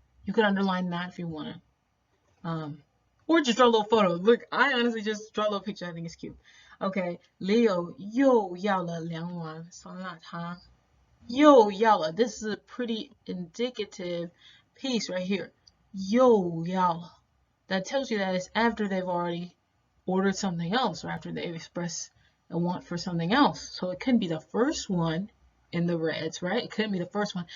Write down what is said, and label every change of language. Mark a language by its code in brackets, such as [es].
[en] You could underline that if you want to. Or just draw a little photo. Look, I honestly just draw a little picture. I think it's cute. [zh] Okay, 李友又要了2碗酸辣汤. 又要了. [en] This is a pretty indicative piece right here. [zh] 又要了. [en] That tells you that it's after they've already ordered something else, or after they've expressed a want for something else. So it can be the first one in the reds, right? It couldn't be the first one.